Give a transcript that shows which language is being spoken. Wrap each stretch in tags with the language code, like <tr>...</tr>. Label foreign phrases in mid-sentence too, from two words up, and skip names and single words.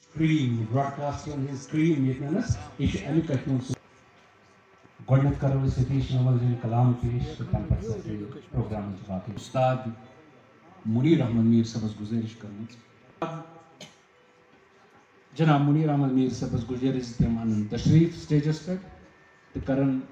<ks>cream broadcast on his cream yetnanas ish alikatun گۄڈنیٚتھ کرو أسۍ ستیش نومل جن کلام پیش تہٕ تَمہِ پتہٕ سپدِ پروگرامٕچ باقٕے استاد منیر احمد میر صٲبس گُزٲرِش کٔرمٕژ جناب منیر احمد میر صٲبس گُزٲرِش زِ تِم انن تشریف سٹیجس پٮ۪ٹھ تہٕ کرن</ks>